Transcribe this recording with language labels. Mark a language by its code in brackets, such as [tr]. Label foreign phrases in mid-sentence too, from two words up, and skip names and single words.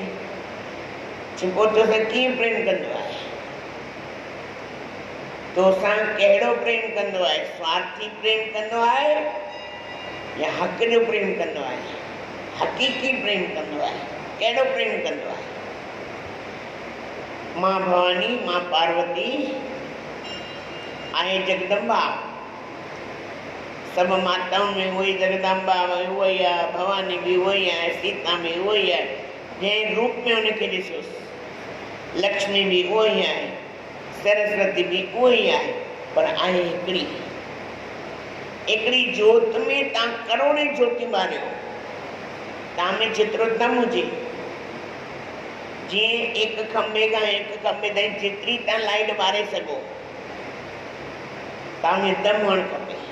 [sd] पोइ तोसां कीअं प्रेम कंदो आहे? तोसां कहिड़ो प्रेम कंदो आहे? स्वार्थी प्रेम कंदो आहे या हक़ जो प्रेम कंदो आहे? हक़ीक़ी प्रेम कंदो आहे? कहिड़ो प्रेम कंदो आहे? मां भवानी, मां पार्वती आहे जगदम्बा। सब माताउनि में उहो ई जगदम्बा उहो ई आहे, भवानी बि उहो ई आहे, सीता बि उहो ई आहे, जंहिं रूप में उनखे ॾिसोसि। लक्ष्मी बि उहो ई आहे, सरस्वती बि उहो ई आहे, पर आहे हिकिड़ी। हिकिड़ी जोत में तव्हां करोड़े ज्योति ॿारियो, तव्हां में जेतिरो दम हुजे, जीअं हिकु खंबे खां हिकु खंबे ताईं जेतिरी तव्हां लाइट ॿारे सघो, तव्हां में दम हुअणु खपे।